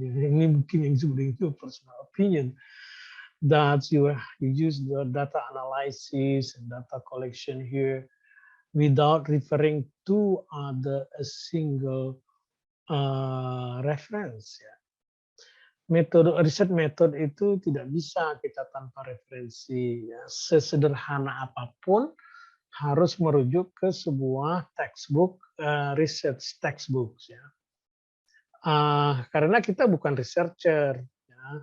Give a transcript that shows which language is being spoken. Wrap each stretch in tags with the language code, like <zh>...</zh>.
<id>Ini mungkin yang sebenarnya itu</id> <en>personal opinion. That you use the data analysis and data collection here without referring to a single reference.</en> <id>Ya. Riset method itu tidak bisa kita tanpa referensi. Ya. Sesederhana apapun harus merujuk ke sebuah textbook, research textbooks. Ya. Karena kita bukan researcher. Ya.</id>